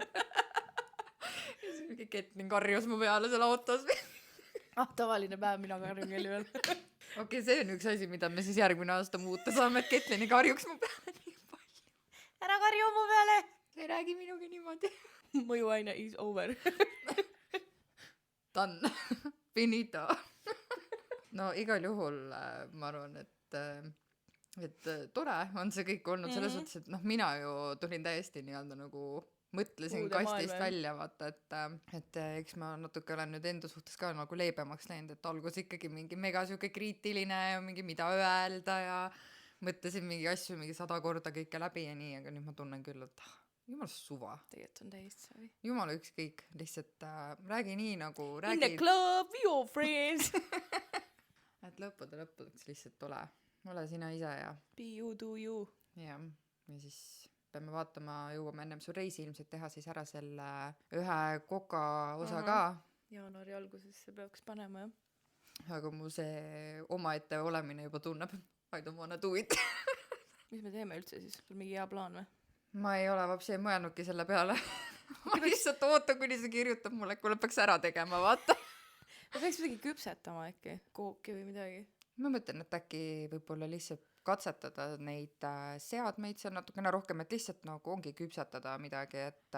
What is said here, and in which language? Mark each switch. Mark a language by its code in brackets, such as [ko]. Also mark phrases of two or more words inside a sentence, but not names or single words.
[et] Siis mingi Ketlin karjus mu peale seal autos. Tavaline päev, mina karjun kelli veel. Okei, see on üks asi, mida me siis järgmine aasta muuta saame, et Ketlini karjuks mu peale nii palju. Ära karju mu peale. Ei räägi minugi niimoodi. [en] Mõjuaine is over. done. Finito. [et] No igal juhul ma arvan, et tore on see kõik olnud selles suhtes, et noh, mina ju tulin täiesti nii-öelda nagu mõtlesin Uude kastist maailma. välja, vaata, et eks ma natuke olen nüüd enda suhtes ka nagu leebemaks läinud, et algus ikkagi mingi mega siuke kriitiline ja mingi mida öelda ja mõtlesin mingi asju mingi 100 korda kõike läbi ja nii, aga nüüd ma tunnen küll, et jumal suva, tegelikult on täiesti savi. jumala ükskõik, lihtsalt räägi nii nagu [en] In the [et] räägi, [en] club, your friends. [et] et lõppudes lihtsalt ole sina ise ja [en] Be you, do you. [et] ja siis peame vaatama, jõuame ennem su reisi ilmselt teha siis ära selle ühe koka osa ka, Jaanuari algusesse peaks panema, jah. aga mu see omaette olemine juba tunneb, [en] I don't wanna do it. [et] Mis me teeme üldse siis? Sul mingi hea plaan või? Ma ei ole vapsi mõelnudki selle peale. Ma lihtsalt ootan, kuni see kirjutab mulle, kuule peaks ära tegema, vaata. Me peaks midagi küpsetama äkki, kooki või midagi. Ma mõtlen, et äkki võib-olla lihtsalt katsetada neid seadmeid seal natukene rohkem, et lihtsalt nagu ongi küpsetada midagi, et